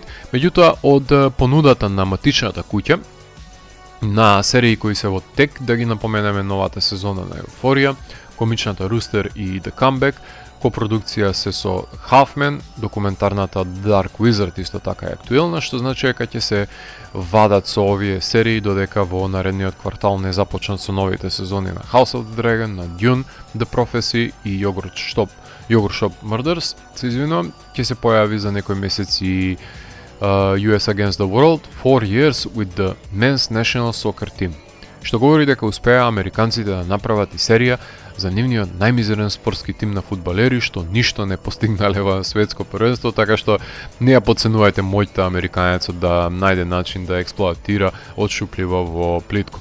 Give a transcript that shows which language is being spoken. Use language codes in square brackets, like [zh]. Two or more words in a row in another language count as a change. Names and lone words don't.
[mk] Меѓутоа, од понудата на матичната куќа на серии кои се во тек, да ги напоменеме новата сезона на Еуфорија, комичната Рустер и The Comeback, копродукција се со Halfman, документарната Dark Wizard исто така е актуелна, што значи дека ќе се вадат со овие серии додека во наредниот квартал не започнат со новите сезони на House of the Dragon, на Dune, The Prophecy и Yogurt Shop Murders, се извинувам, ќе се појави за некој месец и US Against the World, 4 Years with the Men's National Soccer Team, што говори дека успеа американците да направат и серија за нивниот најмизерен спортски тим на фудбалери што ништо не постигнале во светско првенство, така што не ја подценувајте мојта американецот да најде начин да експлоатира отшупливо во плитко.